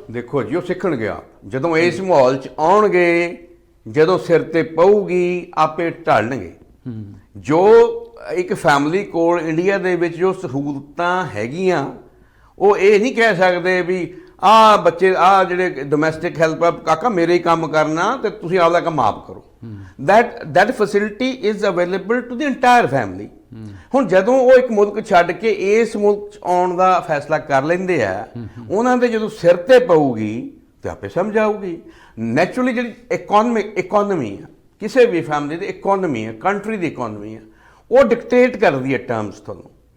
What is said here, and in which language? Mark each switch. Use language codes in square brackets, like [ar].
[pa] ਦੇਖੋ ਜੀ, ਉਹ ਸਿੱਖਣਗੇ ਆਪ, ਜਦੋਂ ਇਸ ਮਾਹੌਲ 'ਚ ਆਉਣਗੇ, ਜਦੋਂ ਸਿਰ ਤੇ ਪਊਗੀ ਆਪੇ ਢਲਣਗੇ। ਜੋ ਇੱਕ ਫੈਮਿਲੀ ਕੋਲ ਇੰਡੀਆ ਦੇ ਵਿੱਚ ਜੋ ਸਹੂਲਤਾਂ ਹੈਗੀਆਂ, ਉਹ ਇਹ ਨਹੀਂ ਕਹਿ ਸਕਦੇ ਵੀ ਆਹ ਬੱਚੇ ਆਹ ਜਿਹੜੇ ਡੋਮੈਸਟਿਕ ਹੈਲਪ ਆ, ਕਾਕਾ ਮੇਰੇ ਹੀ ਕੰਮ ਕਰਨਾ ਤੇ ਤੁਸੀਂ ਆਪਦਾ ਕੰਮ ਆਪ ਕਰੋ। [en] that facility is available to the entire family। [pa] ਹੁਣ ਜਦੋਂ ਉਹ ਇੱਕ ਮੁਲਕ ਛੱਡ ਕੇ ਇਸ ਮੁਲਕ 'ਚ ਆਉਣ ਦਾ ਫੈਸਲਾ ਕਰ ਲੈਂਦੇ ਆ, ਉਹਨਾਂ ਦੇ ਜਦੋਂ ਸਿਰ ਤੇ ਪਊਗੀ ਤੇ ਆਪੇ ਸਮਝ ਆਊਗੀ। ਨੈਚੁਰਲੀ ਜਿਹੜੀ ਇਕੋਨਮੀ ਆ, ਕਿਸੇ ਵੀ ਫੈਮਿਲੀ ਦੀ ਇਕੋਨਮੀ ਆ, ਕੰਟਰੀ ਦੀ ਇਕੋਨਮੀ ਆ, ਉਹ ਡਿਕਟੇਟ ਕਰਦੀ ਹੈ ਟਰਮਸ ਤੁਹਾਨੂੰ।